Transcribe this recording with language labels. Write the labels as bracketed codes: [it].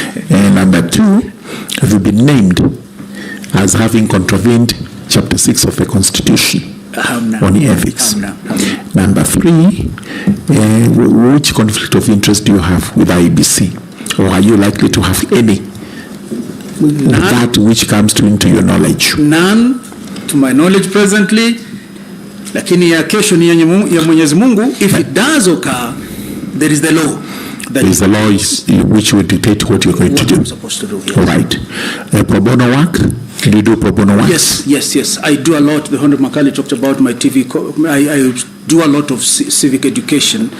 [en] And number 2, have you been named as having contravened chapter 6 of the Constitution on ethics? Number 3, which conflict of interest do you have with IEBC? Or are you likely to have any? That which comes into your knowledge? None, to my knowledge presently. [sw] Lakini ya kesho ni ya Mwenyezi Mungu. [en] If it does occur, there is the law. There is the law which will dictate what you're going to do. I'm supposed to do. Yes. All right. Pro bono work? Do you do pro bono work? Yes. I do a lot. The Honorable Makali talked about my TV. I do a lot of civic education.